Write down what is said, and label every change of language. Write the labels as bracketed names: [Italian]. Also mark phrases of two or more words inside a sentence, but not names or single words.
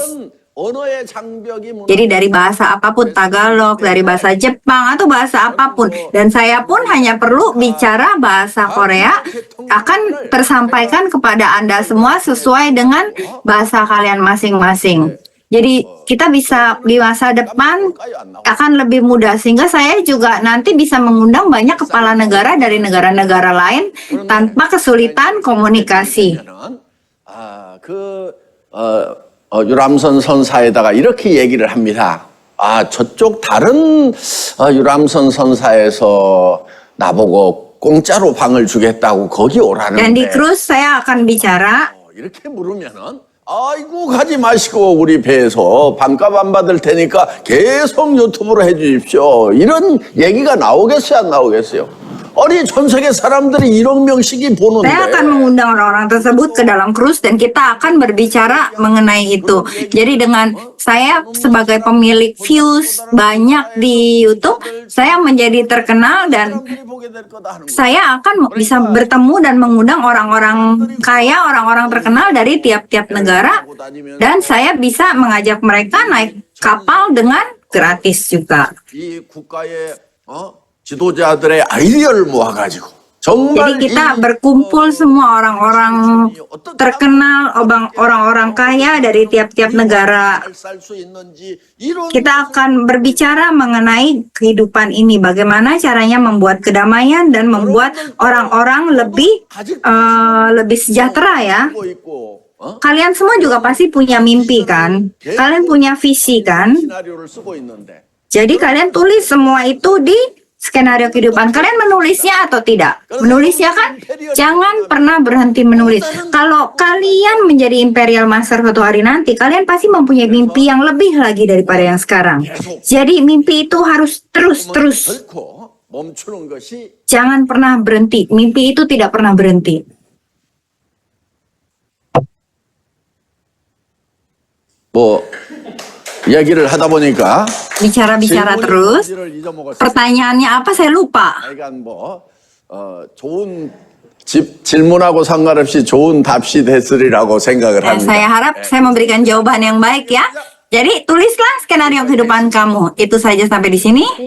[Korean] 언어의 장벽이 [Indonesian] Jadi dari bahasa apapun, Tagalog, dari bahasa Jepang atau bahasa apapun, dan saya pun hanya perlu bicara bahasa Korea akan tersampaikan kepada Anda semua sesuai dengan bahasa kalian masing-masing. Jadi kita bisa di masa depan akan lebih mudah sehingga saya juga nanti bisa mengundang banyak kepala negara dari negara-negara lain tanpa kesulitan komunikasi. [Korean] 유람선 선사에다가 이렇게 얘기를 합니다. 저쪽 다른 유람선 선사에서 나보고 공짜로 방을 주겠다고 거기 오라는데. [Indonesian] Dan di cruise saya akan bicara. [Korean] 이렇게 물으면은 아이고 가지 마시고 우리 배에서 반값 안 받을 테니까 계속 유튜브로 해주십시오. 이런 얘기가 나오겠어요, 안 나오겠어요? 아니 전 세계 사람들이 1억 명씩이 보는데. [Indonesian] Saya akan mengundang orang-orang tersebut ke dalam cruise dan kita akan berbicara mengenai itu. Jadi dengan saya sebagai pemilik views banyak di YouTube, saya menjadi terkenal dan saya akan bisa bertemu dan mengundang orang-orang kaya, orang-orang terkenal dari tiap-tiap negara dan saya bisa mengajak mereka naik kapal dengan gratis juga. [Korean] 이 국가의 지도자들의 아이디어를 모아가지고 정말 [Indonesian] Jadi kita [Korean] 이 [Indonesian] berkumpul semua orang-orang terkenal, orang-orang kaya dari tiap-tiap negara. [Korean] 잘살수 있는지 이런 [Indonesian] Kita akan berbicara mengenai kehidupan ini, bagaimana caranya membuat kedamaian dan membuat orang-orang lebih sejahtera ya. [Korean] 쓰고 있고, 어? [Indonesian] Kalian semua juga pasti punya mimpi kan? Kalian punya visi kan? [Korean] 시나리오를 쓰고 있는데 [Indonesian] Jadi kalian tulis semua itu di skenario kehidupan. Kalian menulisnya atau tidak? Menulisnya kan? Jangan pernah berhenti menulis. Kalau kalian menjadi Imperial Master suatu hari nanti, kalian pasti mempunyai mimpi yang lebih lagi daripada yang sekarang. Jadi mimpi itu harus terus. [Korean] 결코 멈추는 것이 [Indonesian] Jangan pernah berhenti. Mimpi itu tidak pernah berhenti. [Korean] 뭐 이야기를 하다 보니까 [Indonesian] Bicara-bicara terus. [Korean] 질문을 잊어먹었어요. [Indonesian] Pertanyaannya apa? Saya lupa. [Korean] 하여간 좋은 질문하고 상관없이 좋은 답시 됐으리라고 생각을 [Indonesian] Ya, [Korean] 합니다. [Indonesian] saya harap saya memberikan jawaban yang baik ya. Jadi tulislah skenario kehidupan kamu. Itu saja sampai di sini.